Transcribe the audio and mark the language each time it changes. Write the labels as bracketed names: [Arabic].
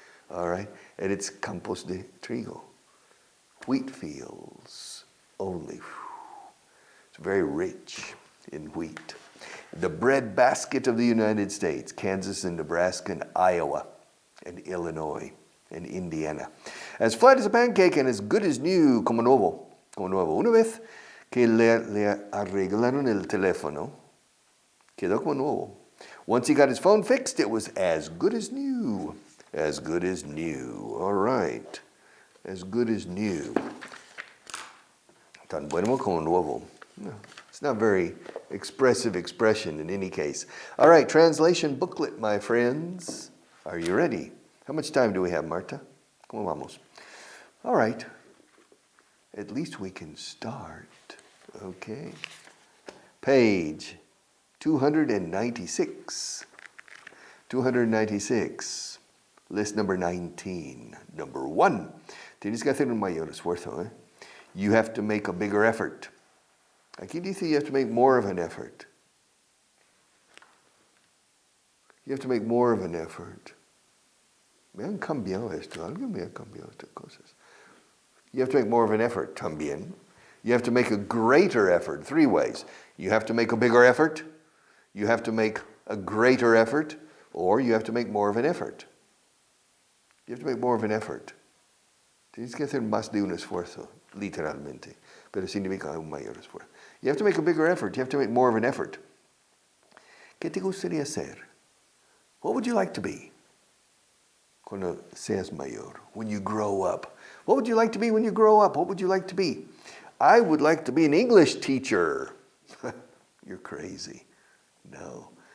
[English] All right? And it's [Spanish] campos de trigo. [English] Wheat fields only. It's very rich in wheat. The bread basket of the United States, Kansas and Nebraska and Iowa and Illinois and Indiana. As flat as a pancake and as good as new, [Spanish] como nuevo. Una vez que le arreglaron el teléfono, quedó como nuevo. [English] Once he got his phone fixed, it was as good as new. As good as new. All right. As good as new. [Spanish] Tan bueno como nuevo. [English] No, it's not very expressive expression in any case. All right, translation booklet, my friends. Are you ready? How much time do we have, Marta? [Spanish] ¿Cómo vamos? [English] All right. At least we can start. Okay. Page 296. 296. List number 19. Number 1. [Spanish] Tienes que hacer un mayor esfuerzo, eh? [English] You have to make a bigger effort. [Spanish] Aquí dice [English] you have to make more of an effort. You have to make more of an effort. [Spanish] Me han cambiado esto. Alguien me ha cambiado estas cosas. [English] You have to make more of an effort, [Spanish] también. [English] You have to make a greater effort, 3 ways. You have to make a bigger effort, you have to make a greater effort, or you have to make more of an effort. You have to make more of an effort. [Spanish] Tienes que hacer más de un esfuerzo, literalmente, pero significa un mayor esfuerzo. [English] You have to make a bigger effort, you have to make more of an effort. [Spanish] ¿Qué te gustaría ser? [English] What would you like to be [Spanish] cuando seas mayor, [English] when you grow up? What would you like to be when you grow up? What would you like to be? I would like to be an English teacher. You're crazy. No.